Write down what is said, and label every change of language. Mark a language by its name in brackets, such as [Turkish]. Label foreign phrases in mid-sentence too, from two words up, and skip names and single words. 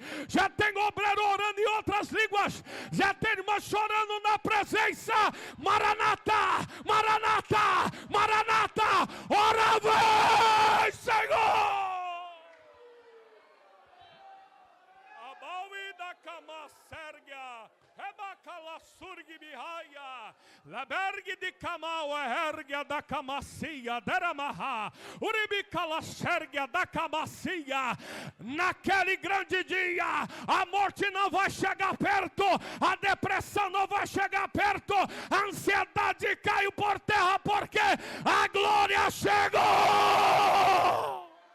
[Portuguese] Já tem obreiro orando em outras línguas. Já tem irmã chorando na presença. Maranata, Maranata, Maranata. Ora vem, Senhor. Da cama sérgia, rebacala surgi bihaia, labergue de camau ergia da camacia, deramaha, uribicala sérgia da camacia. Naquele grande dia, a morte não vai chegar perto, a depressão não vai chegar perto, a ansiedade caiu por terra, porque a glória chegou.